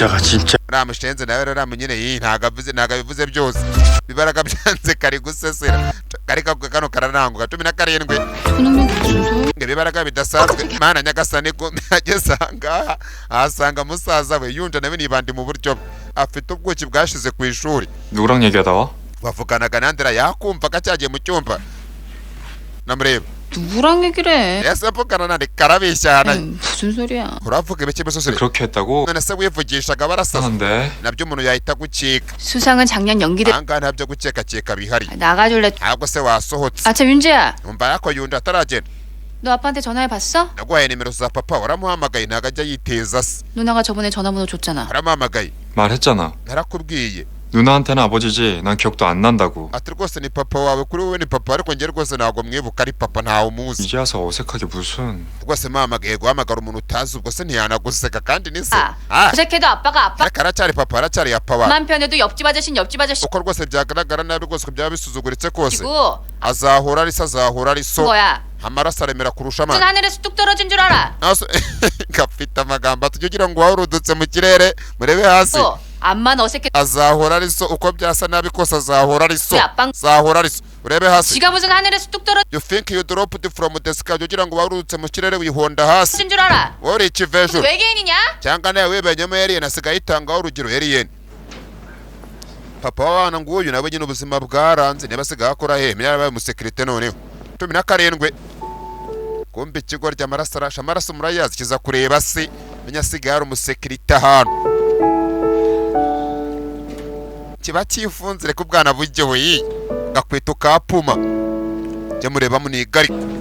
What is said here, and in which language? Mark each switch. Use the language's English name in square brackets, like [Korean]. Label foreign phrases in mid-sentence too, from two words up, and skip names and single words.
[Korean] 자가 진짜 [Kinyarwanda] ramushenze nawe rero nyine ntago abivuze byose bibaraga byanze kari gusesera kari kano karananguka 17 [Korean] 초능력 무슨 소리? [Kinyarwanda] ngo ibibaraga bidasanzwe mana nyagasani ko agesanga ahasanga musaza we yunja nawe nibandi mu buryo afite ubwuki bwashize ku ishuri [Korean] 누구랑 얘기하다 와? [Kinyarwanda] bavuganaga nandira yakumvaga cyagiye mu cyumba namureba [Korean] 누구랑 얘기를 해? [Kinyarwanda] ese avugana nandi karabishyana [Korean] 무슨 소리야? [Kinyarwanda] uravuga ibiki musosore [Korean] 그렇게 했다고? [Kinyarwanda] none se wivugishaga barasaza [Korean] 하는데 [Kinyarwanda] nabyo umuntu yahita gukeka [Korean] 수상은 작년 연기대 [Kinyarwanda] ahangaha ntabyo gukekakeka bihari [Korean] 나가줄래? [Kinyarwanda] ntabwo se wasohotse [Korean] 아참 윤재야, [Kinyarwanda] umva yako yunja ataragenda [Korean] 너 아빠한테 전화해봤어? [Kinyarwanda] naguhaye nimero za papa waramuhamagaye ntabwo ajya yiteza se [Korean] 누나가 저번에 전화번호 줬잖아. [Kinyarwanda] waramuhamagaye [Korean] 말했잖아. [Kinyarwanda] narakubwiye [Korean] 누나한테는 아버지지 난 기억도 안 난다고. [Kinyarwanda] ati rwose ni papa wawe kuri wowe ni papa ariko njye rwose ntabwo mwibuka ari papa ntawe umuzi [Korean] 이제 와서 어색하게 무슨. [Kinyarwanda] rwose mpamagaye guhamagara umuntu utazi ubwo se ntiyanaguseka kandi ni se [Korean] 어색해도 아빠가 아빠. [Kinyarwanda] ariko aracyari papa aracyari papa wawe [Korean] 맘 편해도 옆집 아저씨는 옆집 아저씨. [Kinyarwanda] uko rwose byagaragara nabi rwose ko byaba bisuzuguritse kose [Korean] 그리고 [Kinyarwanda] azahora ari se azahora ari so [Korean] 거야. [Kinyarwanda] amaraso aremera kurusha [Korean] 무슨 [Kinyarwanda] amana [Korean] 하늘에서 뚝 떨어진 줄 알아? [Kinyarwanda] gafite amagambo atujya ugira ngo wawurudutse mu kirere murebe hasi [Korean] 암만 어색해. [Kinyarwanda] azahora ari so uko byasa nabi kose azahora ari so [Korean] 야, 빵. [Kinyarwanda] azahora ari so urebe hasi [Korean] 지가 무슨 하늘에서 뚝 떨어진 [English] you think you dropped from the sky [Kinyarwanda] ugira ngo wawurudutse mu kirere wihonda hasi [Korean] 줄 알아? [Kinyarwanda] wowe uri ikiva hejuru [Korean] 외계인이냐? [Kinyarwanda] cyangwa nawe wibenyemo Alien asigaye yitangaho urugero Alien papa w'abana nguyu nawe nyine ubuzima bwaranze niba asigaye akora he menya yabaye umusekirite noneho 17 kumbe ikigo ry'amaraso arasha amaraso murayazi kiza kureba se menya asigaye ari umusekirite ahantu kiba cyifunzire ku bwana buryoye gakwita ukapuma jya mureba munigari